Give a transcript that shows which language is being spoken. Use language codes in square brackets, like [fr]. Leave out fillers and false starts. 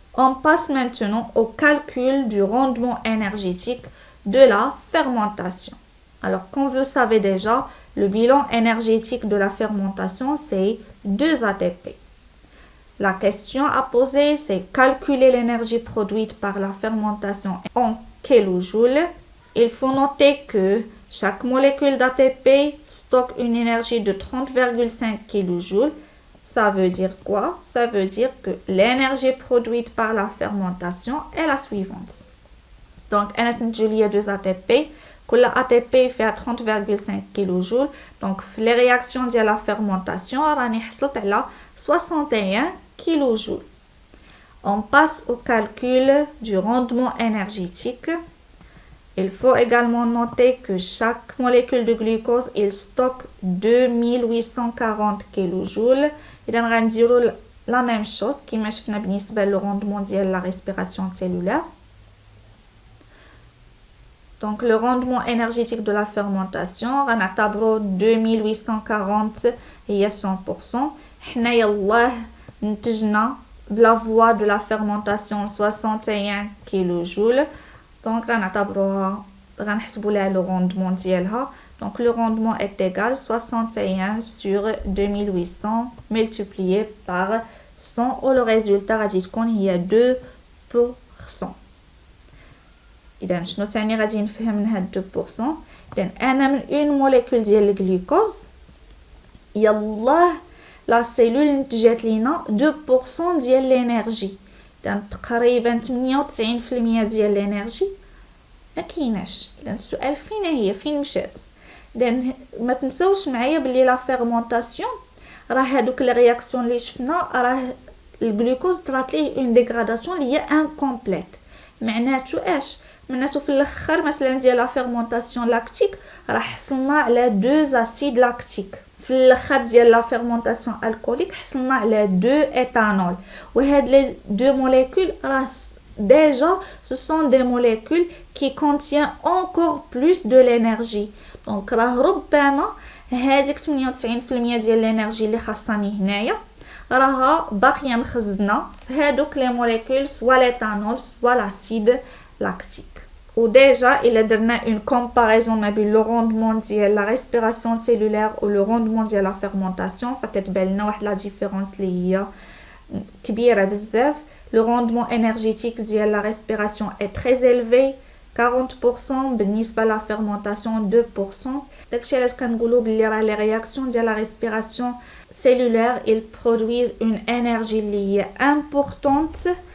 [fr] On passe maintenant au calcul du rendement énergétique de la fermentation. Alors comme vous savez déjà, le bilan énergétique de la fermentation c'est 2 ATP. La question à poser, c'est calculer l'énergie produite par la fermentation en kilojoules. Il faut noter que chaque molécule d'ATP stocke une énergie de 30,5 kilojoules. Ça veut dire quoi? Ça veut dire que l'énergie produite par la fermentation est la suivante. Donc, il y a 2 ATP. كل ATP fait 30,5 kilojoules. Donc, les réactions de la fermentation, [ar] راني حصلت على [fr] 61 kilojoules. On passe au calcul du rendement énergétique. Il faut également noter que chaque molécule de glucose, il stocke 2840 kilojoules. [ar] إذا غنديروا [fr] la même chose [ar] كما شفنا بالنسبة للرندمون ديال [fr] la respiration cellulaire. Donc le rendement énergétique de la fermentation [ar] غنعتبروا 2840 هي 100%. حنا يلاه نتجنا بلا فوا [fr] de la fermentation [ar] 61 kilojoules. [fr] Donc [ar] غنعتبروها غنحسبوا لها [fr] le rendement [ar] ديالها. [fr] Donc le rendement est égal 61 sur 2800 multiplié par 100 ou le résultat [ar] غادي تكون هي [fr] 2%. [ar] إذا شنو تاني غادي نفهم من هاد 2%؟ إذا أنا من اون موليكول ديال الجلوكوز يلاه لا سيلول نتجات لينا 2% ديال الانرجي. إذا تقريبا 98% ديال الانرجي ما كايناش. إذا السؤال فين مشات؟ إذا ما تنساوش معايا بلي لا فيرمونطاسيون راه هادوك لي رياكسيون اللي شفنا راه الجلوكوز طرات ليه اون ديغراداسيون اللي هي انكومبليت. معناتو اش؟ معناتو في الاخر مثلا ديال لا فيرمونطاسيون لاكتيك راه حصلنا على 2 اسيد لاكتيك. في الاخر ديال لا فيرمونطاسيون الكوليك حصلنا على 2 ايثانول. وهاد لي 2 موليكول راه [fr] déjà ce sont des molécules qui contiennent encore plus de l'énergie. [ar] Donc راه ربما هذيك 98% ديال الانرجي اللي خاصني هنايا راها باقيه مخزنه في هادوك لي موليكول سوا ليثانول سوا لاسيد لاكتيك. وديجا الا درنا اون كومباريزون ما بين لو روندمون ديال لا ريسبيراسيون سيلولير و لو روندمون ديال لا فيرمونطاسيون فكتبان لنا واحد لا ديفيرونس اللي هي كبيره بزاف. [fr] Le rendement énergétique de la respiration est très élevé, 40%, بالنسبة la fermentation 2%. [ar] داكشي علاش كنقولوا بلي راه [fr] les réactions de la respiration cellulaire ils produisent une énergie [ar] اللي هي [fr] importante.